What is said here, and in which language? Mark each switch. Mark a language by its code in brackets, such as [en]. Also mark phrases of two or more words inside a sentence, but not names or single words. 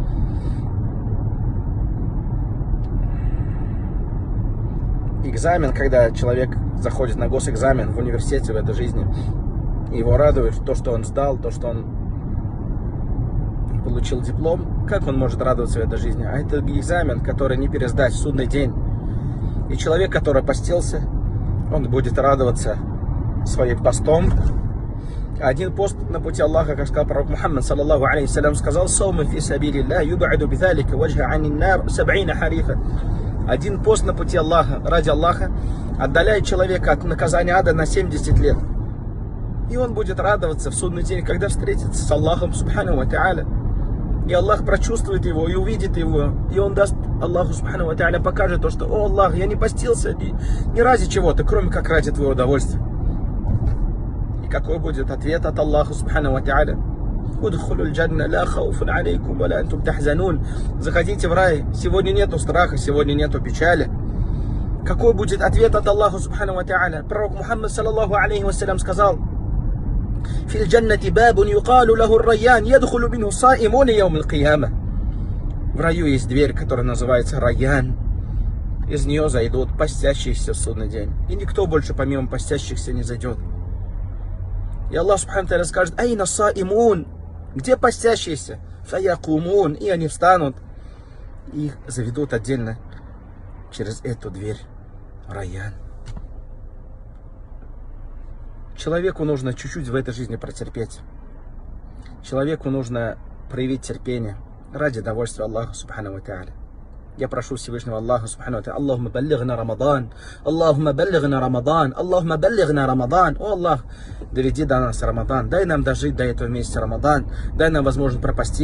[ru] Экзамен, когда человек заходит на госэкзамен в университете в этой жизни, его радует то, что он сдал, то, что он получил диплом. Как он может радоваться в этой жизни? А это экзамен, который не пересдать в судный день. И человек, который постился, он будет радоваться своим постом. Один пост на пути Аллаха, как сказал пророк Мухаммад, [ar] صلى الله عليه وسلم, [ru] сказал: [ar] «صوم في سبيل الله يباعد بذلك وجه عن النار 70 خريفا». [ru] Один пост на пути Аллаха, ради Аллаха, отдаляет человека от наказания ада на 70 лет. И он будет радоваться в судный день, когда встретится с Аллахом [ar] سبحانه وتعالى. [ru] И Аллах прочувствует его и увидит его. И он даст Аллаху [ar] سبحانه وتعالى, [ru] покажет то, что: «О Аллах, я не постился ни ради чего-то, кроме как ради твоего удовольствия». И какой будет ответ от Аллаха [ar] سبحانه وتعالى? [ru] Заходите в рай, сегодня нету страха, сегодня нету печали. Какой будет ответ от Аллаха [ar] سبحانه وتعالى? [ru] Пророк Мухаммад, [ar] صلى الله عليه وسلم, [ru] сказал: [ar] «في الجنة باب يقال له الريان يدخل منه صائمون يوم القيامة». [ru] В раю есть дверь, которая называется Райян. Из нее зайдут постящиеся в судный день. И никто больше помимо постящихся не зайдет. И Аллах [ar] سبحانه وتعالى [ru] скажет: [ar] «أين صائمون». [ru] Где постящиеся? Фаякумун. И они встанут. И их заведут отдельно через эту дверь Райян. Человеку нужно чуть-чуть в этой жизни протерпеть. Человеку нужно проявить терпение ради довольствия Аллаха [ar] سبحانه وتعالى. [ru] Я прошу Всевышнего Аллаха [ar] سبحانه وتعالى: اللهم بلغنا رمضان, اللهم بلغنا رمضان, اللهم بلغنا رمضان. [ru] О Аллах, доведи до нас Рамадан, дай нам дожить до этого месяца Рамадан, дай нам возможность пропастить.